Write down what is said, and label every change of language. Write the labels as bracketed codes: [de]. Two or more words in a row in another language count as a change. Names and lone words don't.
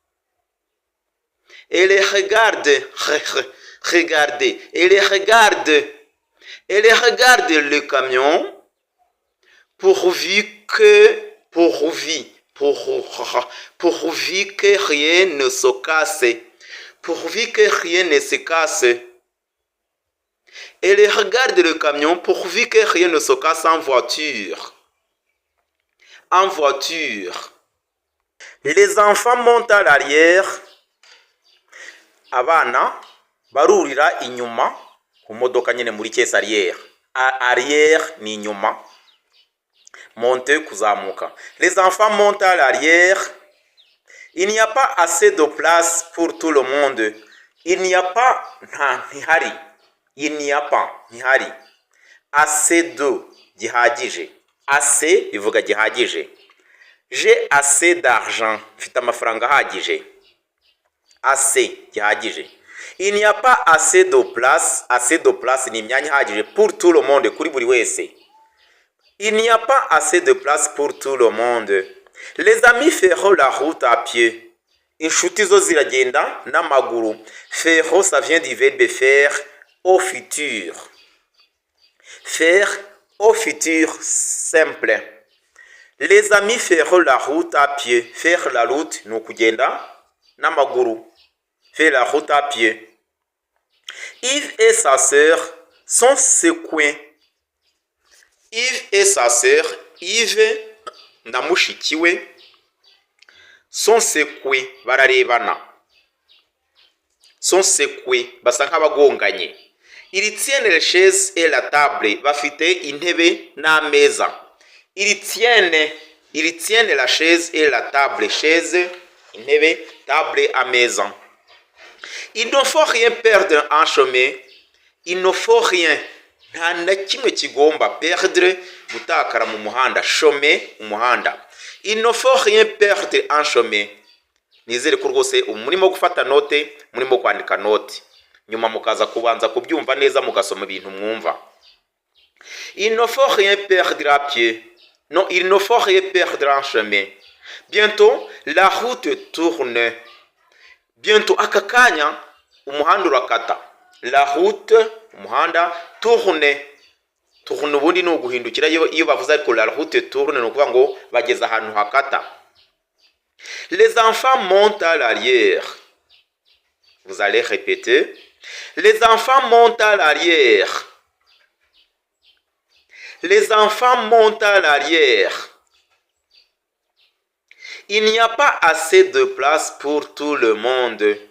[fr] Elle regarde le camion pourvu que rien ne se casse. Pourvu que rien ne se casse. Elle regarde le camion pourvu que rien ne se casse en voiture. En voiture. Les enfants montent à l'arrière. [rw] Abana barurira inyuma ku modoka nyine muri kesi arrière. Arrière ni inyuma. Monter, kuzamuka. [fr] Les enfants montent à l'arrière. Il n'y a pas assez de place pour tout le monde. Il n'y a pas, ntihari. Il n'y a pas, ntihari. Assez de, gihagije. Assez, [rw] bivuga gihagije. [fr] J'ai assez d'argent. [rw] Mfite amafaranga ahagije. [fr] Assez, gihagije. Il n'y a pas assez de place. Assez de place [rw] ni imyanya ihagije [fr] pour tout le monde, [rw] kuri buri wese. [fr] Il n'y a pas assez de place pour tout le monde. Les amis feront la route à pied. [rw] Inshuti zo ziragenda n'amaguru. [fr] Faire, ça vient du verbe faire au futur. Faire au futur simple. Les amis feront la route à pied. Faire la route [rw] ni ukugenda n'amaguru. [fr] Faire la route à pied. Yves et sa sœur sont secoués. Yves et sa sœur, Yves [rw] na mushiki we, [fr] sont secoués, bararebana. Sont secoués, [rw] basa nk'abagonganye. [fr] Ils tiennent les chaises et la table, [rw] bafite intebe n'ameza. [fr] Ils tiennent la chaise et la table, chaise, intebe, table, ameza. Il ne faut rien perdre en chemin. Il ne faut rien. [rw] Nta na kimwe kigomba perdre, gutakara mu muhanda. [fr] Chemin, umuhanda. Il ne faut rien perdre en chemin. [rw] Nizere ko rwose murimo gufata note, murimo kwandika note. Nyuma mukaza kubanza kubyumva neza mugasoma ibintu mwumva. [fr] Il ne faut rien perdre à pied. Non, il ne faut rien perdre en chemin. Bientôt, la route tourne. Bientôt, [rw] akakanya, umuhanda urakata. [fr] La route, umuhanda, tourne. [rw] Tourne ubundi ni uguhindukira iyo bavuze ariko [fr] la route tourne [rw] ni ukuvuga ngo bageze ahantu hakata. [fr] Les enfants montent à l'arrière. Vous allez répéter. Les enfants montent à l'arrière. Les enfants montent à l'arrière. Il n'y a pas assez de place pour tout le monde.